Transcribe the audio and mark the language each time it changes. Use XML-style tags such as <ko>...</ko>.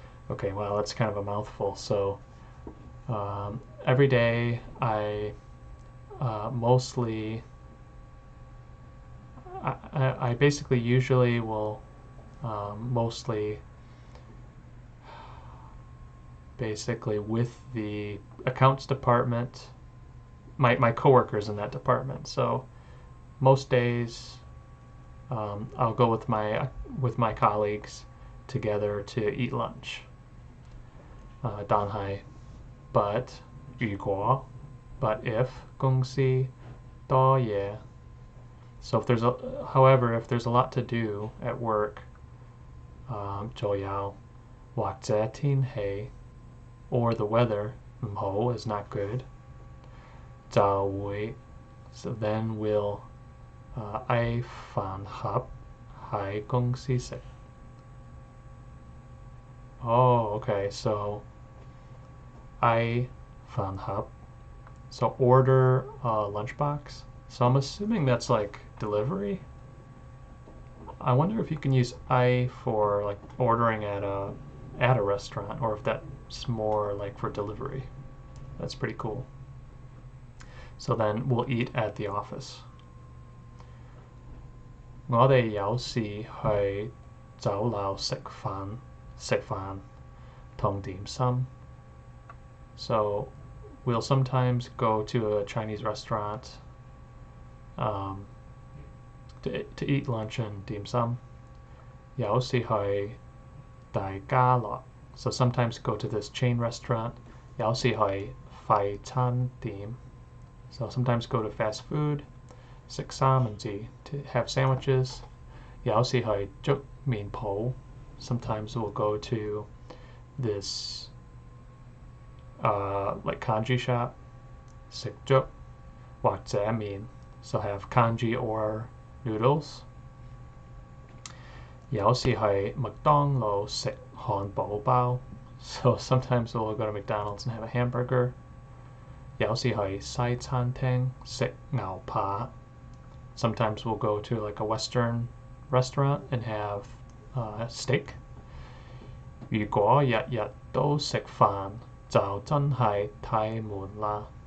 <en>Okay, well, that's kind of a mouthful. So every day I I basically usually will mostly basically with the accounts department, my coworkers in that department. So most days I'll go with my colleagues together to eat lunch.</en> <yue>但係</yue> <en>but</en> <yue>如果</yue> <en>but if</en> <yue>公司多嘢.</yue> <en>So if however, if there's a lot to do at work,</en> <yue>仲有或者天氣</yue> <en>or the weather</en> <yue>唔好</yue> <en>is not good,</en> <yue>就會</yue> <en>so then we'll</en> <yue>嗌飯盒喺公司食.</yue> <en>Oh, okay, so</en> <yue>嗌飯盒,</yue> <en>so order a lunchbox. So I'm assuming that's like delivery. I wonder if you can use I for like ordering at a restaurant, or if that's more like for delivery. That's pretty cool. So then we'll eat at the office.</en> <yue>我哋有時去酒樓食飯同點心.</yue> <en>So we'll sometimes go to a Chinese restaurant to eat lunch and dim sum.</en> <yue>有時去大家樂.</yue> <en>So sometimes go to this chain restaurant.</en> <yue>有時去快餐店.</yue> <en>So sometimes go to fast food.</en> <yue>食三文治</yue> <en>to have sandwiches.</en> <yue>有時去粥麵鋪.</yue> <en>Sometimes we'll go to this like kanji shop.</en> <yue>食粥或者麵.</yue> <en>So have kanji or noodles.</en> <yue>有時係麥當勞食漢堡包.</yue> <en>So sometimes we'll go to McDonald's and have a hamburger.</en> <yue>有時係西餐廳食牛扒.</yue> <en>Sometimes we'll go to like a Western restaurant and have steak.</en> <yue>如果日日都食飯就真係太悶啦.</yue>